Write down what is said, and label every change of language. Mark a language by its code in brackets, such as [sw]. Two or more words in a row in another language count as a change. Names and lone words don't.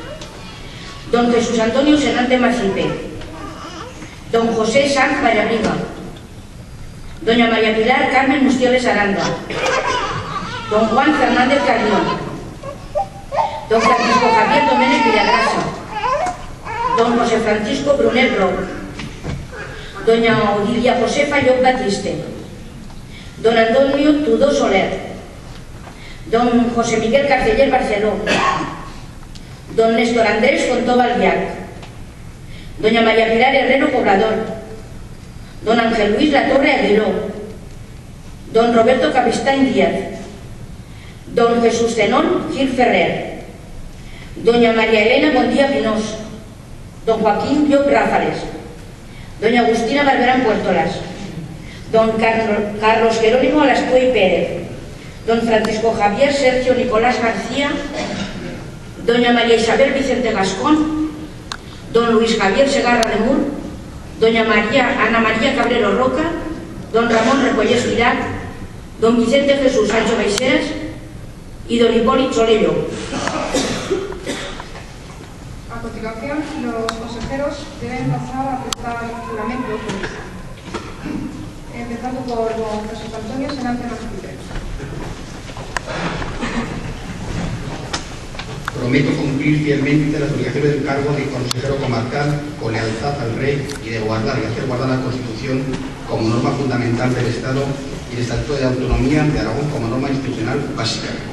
[es] don Jesús Antonio Senante Macipe, don José Sanz Vallabriga, doña María Pilar Carmen Mustioles Aranda, don Juan Fernández Carrión, don Francisco Javier Domènech Villagrasa, don José Francisco Brunet Brou, doña Odilia Josefa Llop Batiste, don Antonio Tudó Soler, don José Miguel Carceller Barceló, don Néstor Andrés Fontó Balbiac, doña María Pilar Herrero Poblador, don Ángel Luis Latorre Aguiló, don Roberto Capistán Díaz, don Jesús Zenón Gil Ferrer, doña María Elena Bondía Pinós, don Joaquín Llop Ráfales, doña Agustina Barberán Puertolas, don Carlos Jerónimo Alascuey Pérez, don Francisco Javier Sergio Nicolás García, doña María Isabel Vicente Gascón, don Luis Javier Segarra de Mur, doña Ana María Cabrero Roca, don Ramón Recollés Virac, don Vicente Jesús Sancho Baixeras y don Hipólito Solello. A continuación, los consejeros deben pasar a prestar juramento, empezando por don Jesús Antonio Senante Macipe. Prometo cumplir fielmente las obligaciones del cargo de consejero comarcal con lealtad al Rey y de guardar y hacer guardar la Constitución como norma fundamental del Estado y el Estatuto de Autonomía de Aragón como norma institucional básica.